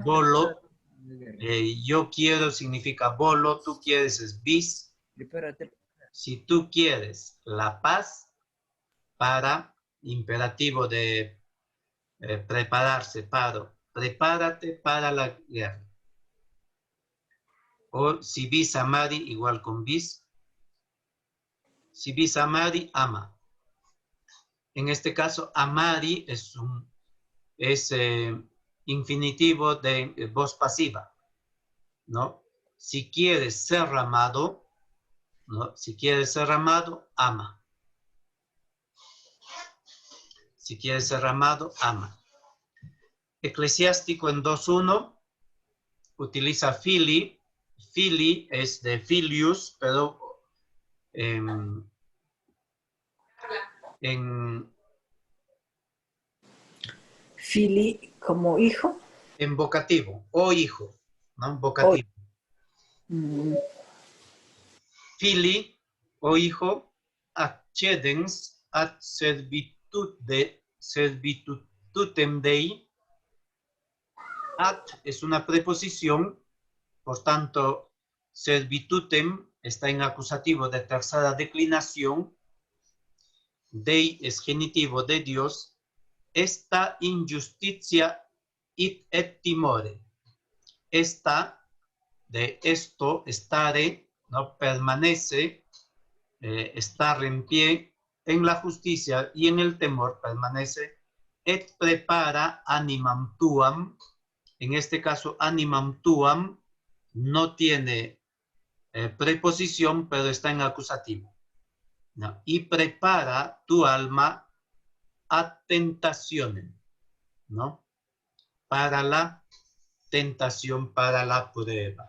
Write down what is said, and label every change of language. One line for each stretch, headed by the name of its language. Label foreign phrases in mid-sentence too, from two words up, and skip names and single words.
Spanish: bolo, yo quiero significa bolo, tú quieres es vis. Prepárate. Si tú quieres la paz, para, imperativo de prepararse, prepárate para la guerra. O
Latin: si vis amari,
Spanish: igual con vis.
Latin: Si vis amari, ama.
Spanish: En este caso, amari es infinitivo de voz pasiva, ¿no? Si quieres ser amado, ¿no? Si quiere ser amado, ama. Si quiere ser amado, ama. Eclesiástico en 2.1 utiliza fili. Fili es de filius, pero en Fili como hijo. En vocativo, o hijo, ¿no? Vocativo. Fili, o hijo,
Latin: accedens ad servitutem Dei.
Spanish: Ad es una preposición, por tanto, servitutem está en acusativo de tercera declinación. Dei es genitivo de Dios.
Latin: Esta injusticia et timore.
Spanish: Esta, de esto, estare, ¿no? Permanece, estar en pie en la justicia y en el temor permanece.
Latin: Et prepara animam tuam.
Spanish: En este caso,
Latin: animam tuam
Spanish: no tiene preposición, pero está en acusativo, ¿no? Y prepara tu alma a tentaciones, ¿no? Para la tentación, para la prueba.